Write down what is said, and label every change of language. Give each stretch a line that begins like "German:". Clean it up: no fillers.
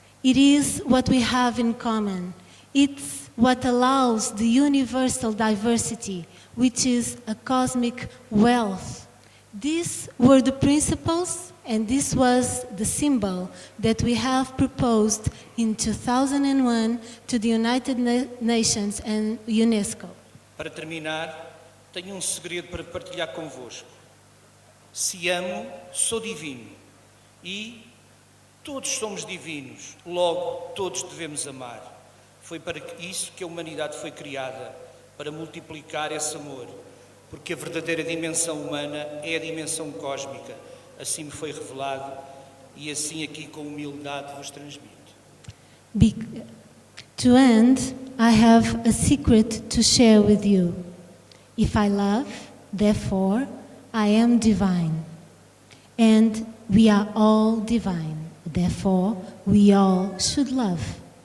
English: It is what we have in common. It's what allows the universal diversity, which is a cosmic wealth. These were the principles, and this was the symbol that we have proposed in 2001 to the United Nations and UNESCO.
Portuguese: Para terminar, tenho segredo para partilhar convosco. Se amo, sou divino. E todos somos divinos, logo todos devemos amar. Foi para isso que a humanidade foi criada, para multiplicar esse amor, porque a verdadeira dimensão humana é a dimensão cósmica. Assim me foi revelado e assim aqui com humildade vos transmito.
English: To end, I have a secret to share with you. If I love, therefore, I am divine. And we are all divine. Therefore, we all should love.